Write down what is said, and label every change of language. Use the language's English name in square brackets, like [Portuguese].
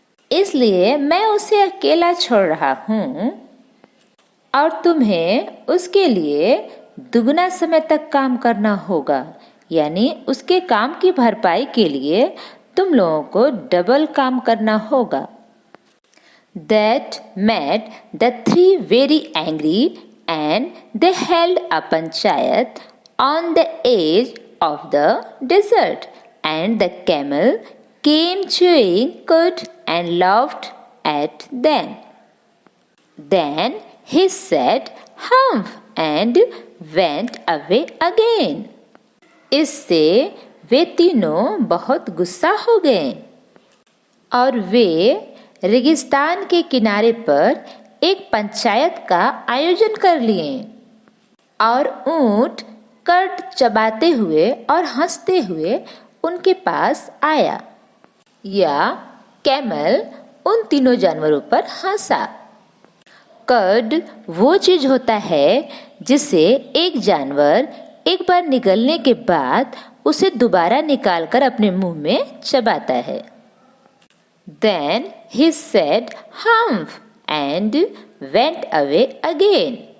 [Hindi] इसलिए मैं उसे अकेला छोड़ रहा हूँ और तुम्हें उसके लिए दुगना समय तक काम करना होगा, यानी उसके काम की भरपाई के लिए तुम लोगों को डबल काम करना होगा। [English] That made the three very angry, and they held a panchayat on the edge of the desert, and the camel came chewing cud and laughed at them. Then he said, "Humph," and went away again. [Hindi] इससे वे तीनों बहुत गुस्सा हो गए और वे रेगिस्तान के किनारे पर एक पंचायत का आयोजन कर लिए और ऊंट कर्द चबाते हुए और हंसते हुए उनके पास आया, या कैमल उन तीनों जानवरों पर हंसा। कर्ड वो चीज होता है जिसे एक जानवर एक बार निगलने के बाद उसे दोबारा निकालकर अपने मुंह में चबाता है। [English] Then he said, "Humph," and went away again.